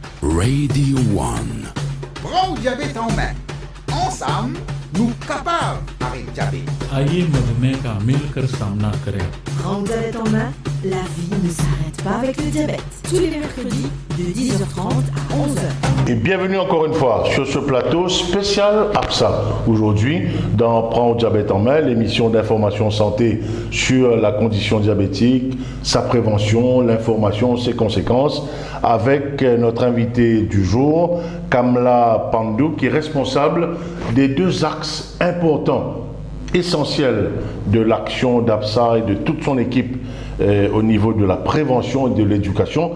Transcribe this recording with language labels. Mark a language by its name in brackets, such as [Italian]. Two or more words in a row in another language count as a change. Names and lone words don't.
[French] Radio One. Prends le diabète en main. Ensemble, nous capables avec diabète. [Hindi] आइए मधुमेह का मिलकर सामना करें। [French] Prends le diabète en main, la vie ne s'arrête pas avec le diabète. Tous les mercredis de 10h30 à 11h. Et bienvenue encore une fois sur ce plateau spécial APSA. Aujourd'hui, dans Prends le diabète en main, l'émission d'information santé sur la condition diabétique, sa prévention, l'information, ses conséquences, avec notre invité du jour, Kamla Pandou, qui est responsable des deux axes importants, essentiels de l'action d'APSA et de toute son équipe au niveau de la prévention et de l'éducation.